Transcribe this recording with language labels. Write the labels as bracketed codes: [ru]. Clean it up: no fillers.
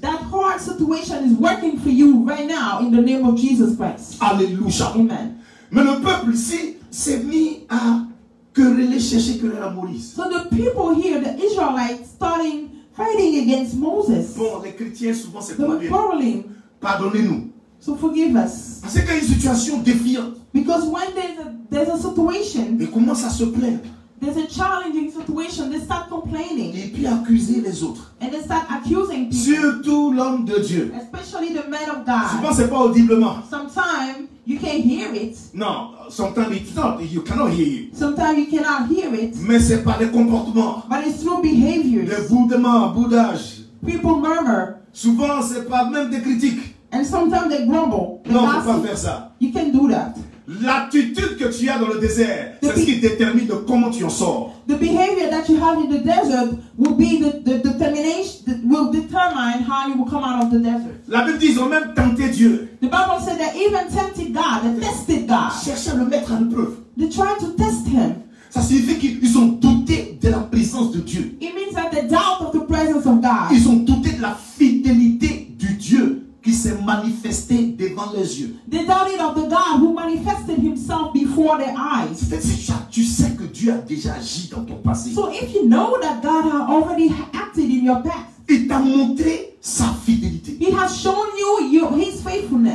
[en] that hard situation is working for you right now in the name of Jesus Christ. [fr] Alléluia. [en] Amen. [fr] Mais le peuple ici s'est mis à quereller, chercher quereller à Moïse. [en] So the people here, the Israelites, starting fighting against Moses. [fr] Bon, les chrétiens souvent c'est [en] They [fr] pour [en] were [fr] dire, [en] quarreling. [fr] pardonnez-nous. [en] So forgive us. [fr] Parce qu'il y a une situation défiante. [en] Because when there's a situation, [fr] Ils commencent à se plaindre [en] there's a challenging situation, they start complaining [fr] et puis accuser les autres. [en] and they start accusing people, [fr] Surtout l'homme de Dieu. [en] especially the men of [fr] Souvent [en] God. [fr] c'est pas audiblement. [en] Sometimes you can't hear it. Non, sometimes it's not. You cannot hear it. Sometimes you cannot hear it. [fr] Mais c'est par les comportements, [en] But it's through behaviors. [fr] les boudements, boudage. [en] People murmur [fr] Souvent c'est pas même des critiques. [en] and sometimes they grumble. They [fr] Non, faut pas [en] gossip. [fr] faire ça. [en] You can do that. [fr] L'attitude que tu as dans le désert, c'est ce qui détermine de comment tu en sors. [en] The behavior that you have in the desert will be the determination that will determine how you will come out of the desert. [fr] La Bible dit ils ont même tenté Dieu. [en] The Bible said they even tempted God, they tested God. [fr] Cherchaient à le mettre à l'épreuve. [en] They tried to test him. [fr] Ça signifie qu'ils ont douté de la présence de Dieu. [en] It means that they doubt of the presence of God. [fr] Ils ont douté de la fidélité du Dieu qui s'est manifesté devant leurs yeux. [en] They doubted of the God who manifested himself before their eyes. [fr] Tu sais que Dieu a déjà agi dans ton passé. [en] So if you know that God has already acted in your past, [fr] Il t'a montré sa fidélité. [en] He has shown you his faithfulness.